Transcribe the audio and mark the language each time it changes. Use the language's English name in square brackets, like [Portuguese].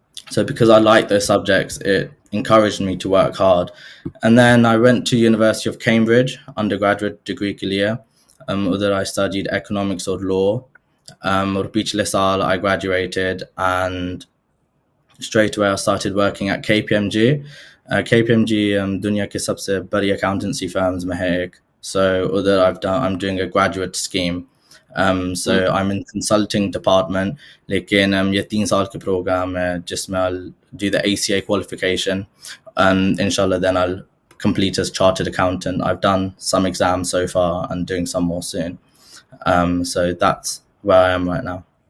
[English] So because I liked those subjects, it encouraged me to work hard. And then I went to University of Cambridge, undergraduate degree [Hindi] ke liye. [English] Udhar I studied economics or law. [Hindi] Aur pichle saal [English] I graduated, and straight away I started working at KPMG. [Hindi] KPMG दुनिया के सबसे बड़ी [English] accountancy firms [Hindi] में है एक. [English] So I'm doing a graduate scheme. So I'm in consulting department, [Hindi] लेकिन ये 3 साल के program है जिसमें [English] I'll do the ACA qualification. Inshallah then I'll complete as chartered accountant. I've done some exams so far and doing some more soon. So that's where I am right now.